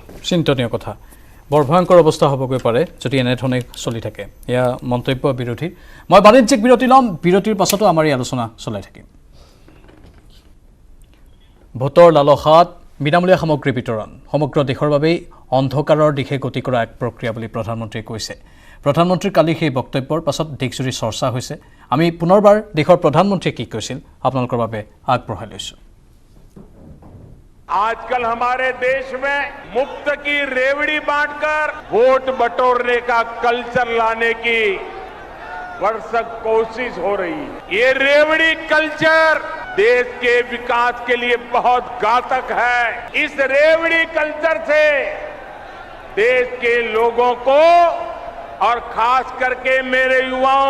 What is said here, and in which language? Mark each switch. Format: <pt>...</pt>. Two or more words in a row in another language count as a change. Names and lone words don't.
<as>চিন্তনীয় কথা বৰ ভয়ংকৰ অৱস্থা হ'বগৈ পাৰে যদি এনেধৰণে চলি থাকে এয়া মন্তব্য বিৰোধী মই বাণিজ্যিক বিৰতি ল'ম বিৰতিৰ পাছতো আমাৰ এই আলোচনা চলাই থাকিম ভোটৰ লালসাত বিনামূলীয়া সামগ্ৰী বিতৰণ সমগ্ৰ দেশৰ বাবেই অন্ধকাৰৰ দিশে গতি কৰা এক প্ৰক্ৰিয়া বুলি প্ৰধানমন্ত্ৰীয়ে কৈছে প্ৰধানমন্ত্ৰীৰ কালি সেই বক্তব্যৰ পাছত দেশজুৰি চৰ্চা হৈছে আমি পুনৰবাৰ দেশৰ প্ৰধানমন্ত্ৰীয়ে কি কৈছিল আপোনালোকৰ বাবে আগবঢ়াই লৈছোঁ</as> <hi>आजकल हमारे देश में मुफ्त की रेवड़ी बांटकर वोट बटोरने का कल्चर लाने की भरसक कोशिश हो रही है ये रेवड़ी कल्चर देश के विकास के लिए बहुत घातक है इस रेवड़ी कल्चर से देश के लोगों को और खास करके मेरे युवाओं</hi>